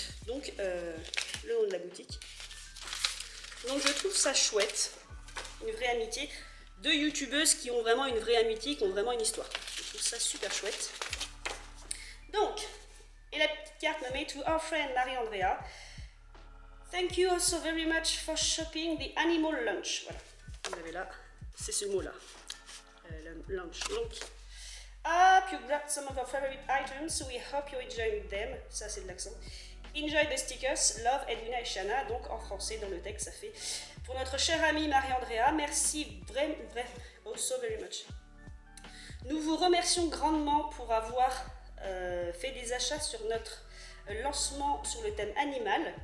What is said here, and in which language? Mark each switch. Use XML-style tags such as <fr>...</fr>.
<fr>Donc le nom de la boutique. Donc je trouve ça chouette, une vraie amitié, deux youtubeuses qui ont vraiment une vraie amitié, qui ont vraiment une histoire. Je trouve ça super chouette. Donc, et la petite carte nommée</fr> <en>To our friend Marie-Andrea. Thank you also very much for shopping the animal lunch.</en> <fr>Voilà, vous avez là, c'est ce mot-là, lunch.</fr> <en>Donc, hope you grabbed some of our favorite items, we hope you enjoyed them.</en> <fr>Ça c'est de l'accent.</fr> <en>Enjoy the stickers, love Edwina et Shanna.</en> <fr>Donc en français dans le texte ça fait pour notre chère amie Marie-Andrea, merci vraiment,</fr> <en>oh so very much.</en> <fr>Nous vous remercions grandement pour avoir fait des achats sur notre lancement sur le thème animal.</fr>